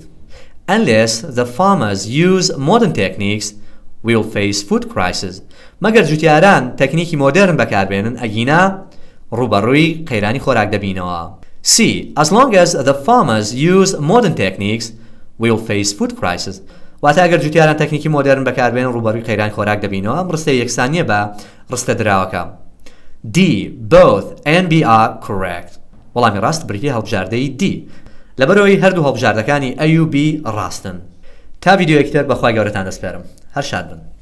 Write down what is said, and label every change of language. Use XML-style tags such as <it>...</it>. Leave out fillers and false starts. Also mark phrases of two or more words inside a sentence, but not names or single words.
<en>Unless the farmers use modern techniques, we will face food crisis.</en> <ckb>مەگەر جوتیاران تەکنیکی مۆدرن بەکاربێنن ئەگینا ڕوبەڕووی قەیرانی خۆراک دەبینەوە.</ckb> <en>C. As long as the farmers use modern techniques, we will face food crisis.</en> <ckb>واتە ئەگەر جوتیاران تەکنیکی مۆدرن بەکاربێنن ڕوبەڕووی قەیرانی خۆراک دەبینەوە ئەم ڕستەی یەکسان نیە بە ڕستە دراوەکە.</ckb> <en>D. Both A and B are correct.</en> <ckb>وەڵامی ڕاست بریتیە هەڵبژاردەی D. لەبەرەوەی هەردوو هەڵبژاردەکانی A و B ڕاستن. تا ڤیدیۆیەکتر بەخوای گەورەتان دەسپێرم. هەر شاد بن.</ckb>